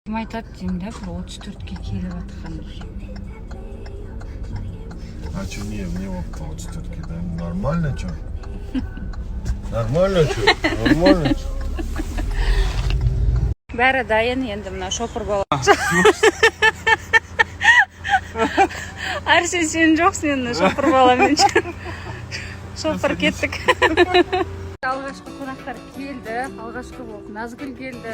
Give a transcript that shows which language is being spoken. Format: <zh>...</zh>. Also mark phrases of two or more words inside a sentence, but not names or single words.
<kk>кім айтады деймін да, бір 34-ке келіп жатқан.</kk> <ru>А что, не опыта 34-ке, да? Нормально, что? Нормально, что? Нормально, что?</ru> <kk>Бәрі дайын, енді мына шопыр бала. Арсен, сен жоқсың енді шопыр баламен. Шопыр кеттік. Алғашқы қонақтар келді. Алғашқы болып Назгүл келді.</kk>